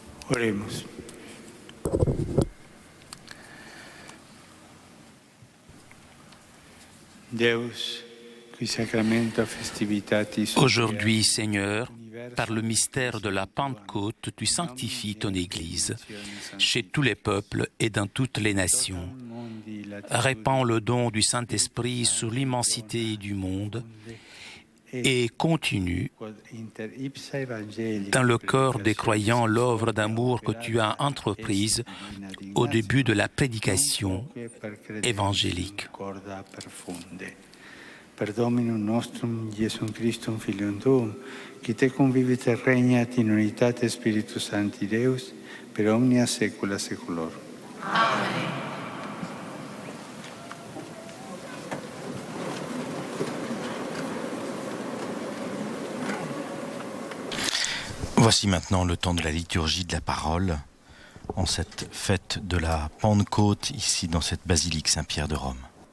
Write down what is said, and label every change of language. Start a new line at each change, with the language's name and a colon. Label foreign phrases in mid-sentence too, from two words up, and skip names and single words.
Latin: Oremos. Deus, qui sacramento festivitatis
French: Aujourd'hui, Seigneur, par le mystère de la Pentecôte, tu sanctifies ton Église chez tous les peuples et dans toutes les nations. Répands le don du Saint-Esprit sur l'immensité du monde et continue dans le cœur des croyants l'œuvre d'amour que tu as entreprise au début de la prédication évangélique.
Latin: Per Dominum nostrum, Iesum Christum, Filium Tuum, qui te convivit et regnat in unitate Spiritus Sancti Deus, per omnia saecula saeculorum. Amen.
French: Voici maintenant le temps de la liturgie de la parole, en cette fête de la Pentecôte, ici dans cette basilique Saint-Pierre de Rome.